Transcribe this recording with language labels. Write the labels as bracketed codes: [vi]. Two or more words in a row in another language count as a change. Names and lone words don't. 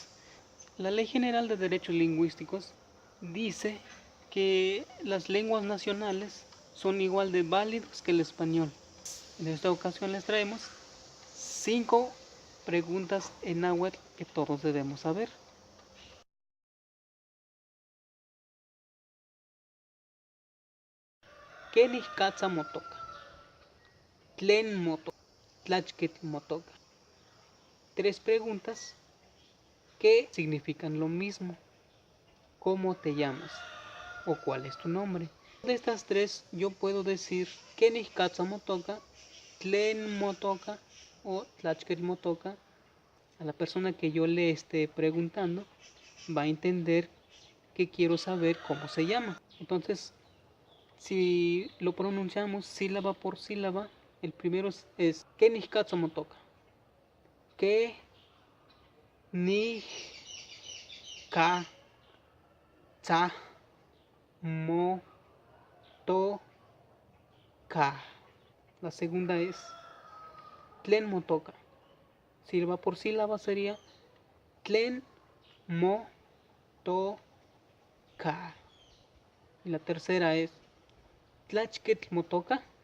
[es] La Ley General de Derechos Lingüísticos dice que las lenguas nacionales son igual de válidos que el español. En esta ocasión les traemos 5 preguntas en náhuatl que todos debemos saber. [nah] ¿Qué katsa motoka? ¿Tlen motoka? ¿Tlachket motoka? [es] 3 preguntas que significan lo mismo. ¿Cómo te llamas? ¿O cuál es tu nombre? De estas 3 yo puedo decir [nah] Kenich katsa motoka, Tlen motoka [es] o [nah] Tlachket motoka. [es] A la persona que yo le esté preguntando va a entender que quiero saber cómo se llama. Entonces, si lo pronunciamos sílaba por sílaba, el primero es [nah] Kenich katsa motoka. Que ni ka tsa mo to ka. [es] La segunda es [nah] Tlen motoka. [es] Sílaba por sílaba sería [nah] Tlen mo to ka. [es] Y la tercera es [nah] Tlachket motoka.